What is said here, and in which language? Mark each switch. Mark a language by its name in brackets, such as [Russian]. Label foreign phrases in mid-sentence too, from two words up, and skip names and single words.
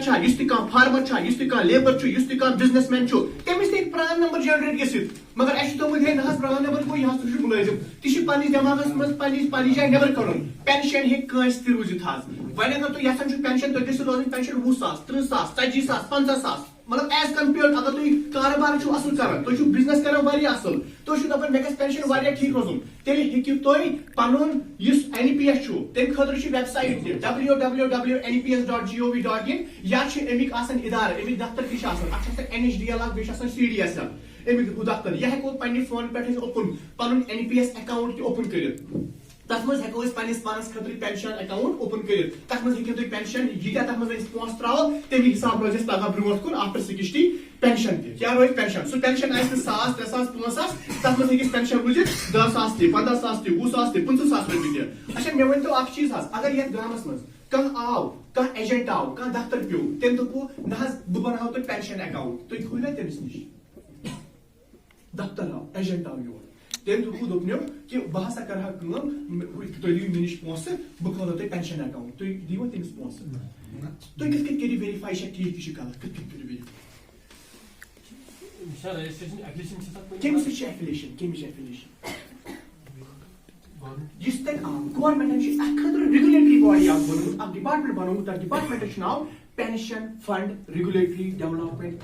[Kashmiri] چھا یُس تہِ کانٛہہ فارمر چھا یُس تہِ کانٛہہ لیبر چھُ یُس تہِ کانٛہہ [English] business man [Kashmiri] چھُ تٔمِس تہِ ہیٚکہِ [English] PRAN number generate [Kashmiri] گٔژھِتھ مگر اَسہِ چھُ تھوٚمُت ہے نہ حظ [English] PRAN number [Kashmiri] گوٚو یہِ ہسا چھُ مُلٲزِم تہِ چھُ پننِس دٮ۪ماغس منٛز پننہِ جایہِ نٮ۪بر کڑُن پینشن ہیٚکہِ کٲنٛسہِ تہِ روٗزِتھ حظ وۄنۍ اگر تُہۍ یژھان چھِو پینشن تۄہہِ گٔژھِو روزٕنۍ پینشن 20,000 30,000 40,000 50,000 مطلب [English] as compared [Kashmiri] اگر تُہۍ کارٕبار چھِو اصل کران تُہۍ چھِو بِزنس کران واریاہ اصل تُہۍ چھِو دپان مےٚ گژھِ پینشن واریاہ ٹھیٖک روزُن تیٚلہِ ہیٚکِو تُہۍ پنُن یُس NPS چھُ تمہِ خٲطرٕ چھِ [English] web site [Kashmiri] تہِ www.nps.gov.in یا چھِ امیِکۍ آسان ادارٕ امیِکۍ دفتر تہِ چھِ آسان اکھ چھِ آسان NHDL اکھ بیٚیہِ چھِ آسان CDSL امیِکۍ دفتر یہِ ہیٚکو پننہِ فون پٮ۪ٹھ أسۍ اوپن پنُن [English] NPS account [Kashmiri] تہِ اوپن کٔرِتھ تتھ منٛز ہیٚکو أسۍ پننِس پانس خٲطرٕ [English] pension account open [Kashmiri] کٔرِتھ تتھ منٛز ہیٚکِو تُہۍ پینشن ییٖتیاہ تتھ منٛز أسۍ پونٛسہٕ تراوو تمہِ حساب روزِ اَسہِ پگاہ برونٛٹھ کُن [English] after 60 [Kashmiri] پینشن تہِ کیٛاہ روزِ پینشن سُہ پینشن آسہِ نہٕ 1,000 3,000 5,000 تتھ منٛز ہیٚکہِ اَسہِ پینشن روٗزِتھ 10,000 تہِ 15,000 تہِ 20,000 تہِ 25,000 رۄپیہِ تہِ اچھا مےٚ ؤنۍتو اکھ چیٖز حظ اگر یتھ گامس منٛز آو ایجنٹ آو دفتر پیو تم دپو نہ بہ بناو تہ [English] pension account [Kashmiri] تھی کھولو تمس نش دفتر آو ایجنٹ آو یور تم دپنو کہ بہ ہسا کرہا کٲم تُہۍ دِیِو مےٚ نِش پونٛسہٕ بہٕ کھولو تۄہہِ [English] pension account [Kashmiri] تُہۍ دِیوا تٔمِس پونٛسہٕ تُہۍ کِتھ کٔنۍ کٔرِو ویرِفاے یہِ چھا ٹھیٖک یہِ چھُ غلط کِتھ کٔنۍ کٔرِو ویرِفاے کٔمِس سۭتۍ چھِ ایفیلیشن کٔمِچ ایفیلیشن یُس تتہِ آو گورمنٹن چھِ اتھ خٲطرٕ [English] regulatory body [Kashmiri] اکھ بنومُت اکھ ڈپارٹمنٹ بنومُت تتھ ڈپارٹمنٹس چھُ ناو [English] pension fund regulatory development